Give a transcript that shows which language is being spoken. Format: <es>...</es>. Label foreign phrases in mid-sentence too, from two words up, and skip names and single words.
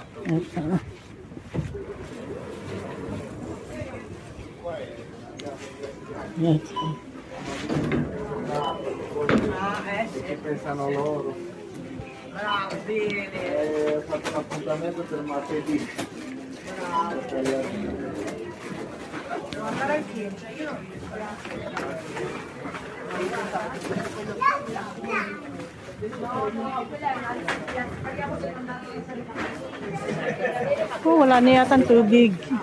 <tl>Ito. Ito.</tl> <it>Che pensano loro? Ho fatto un appuntamento per martedì.</it> <tl>Oh, wala na yata ang tubig.</tl>